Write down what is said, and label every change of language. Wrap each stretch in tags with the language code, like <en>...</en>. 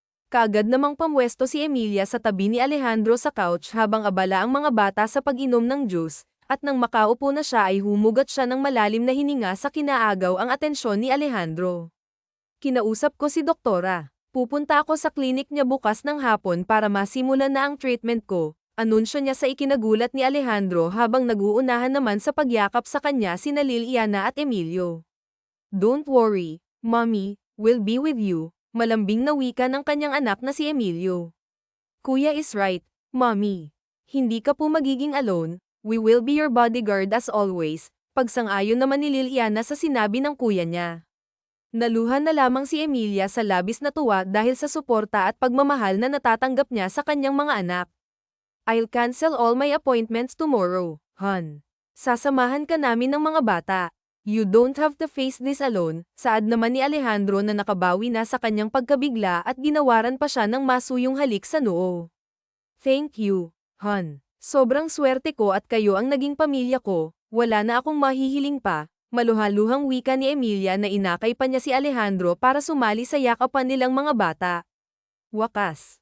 <tl>Kaagad namang pamwesto si Emilia sa tabi ni Alejandro sa couch habang abala ang mga bata sa pag-inom ng juice, at nang makaupo na siya ay humugot siya ng malalim na hininga sa kinaagaw ang atensyon ni Alejandro. Kinausap ko si Doktora. Pupunta ako sa klinik niya bukas ng hapon para masimulan na ang treatment ko, anunsyo niya sa ikinagulat ni Alejandro habang nag-uunahan naman sa pagyakap sa kanya sina Liliana at Emilio.</tl> <en>Don't worry, Mommy, we'll be with you.</en> <tl>Malambing na wika ng kanyang anak na si Emilio. Kuya</tl> <en>is right, Mommy.</en> <tl>Hindi ka po magiging alone,</tl> <en>we will be your bodyguard as always,</en> <tl>pagsang-ayon naman ni Liliana sa sinabi ng kuya niya. Naluhan na lamang si Emilia sa labis na tuwa dahil sa suporta at pagmamahal na natatanggap niya sa kanyang mga anak.</tl> <en>I'll cancel all my appointments tomorrow, hon.</en> <tl>Sasamahan ka namin ng mga bata.</tl> <en>You don't have to face this alone,</en> <tl>saad naman ni Alejandro na nakabawi na sa kanyang pagkabigla at ginawaran pa siya ng masuyong halik sa noo.</tl> <en>Thank you, hon.</en> <tl>Sobrang swerte ko at kayo ang naging pamilya ko, wala na akong mahihiling pa, maluhaluhang wika ni Emilia na inakay pa niya si Alejandro para sumali sa yakapan nilang mga bata. Wakas.</tl>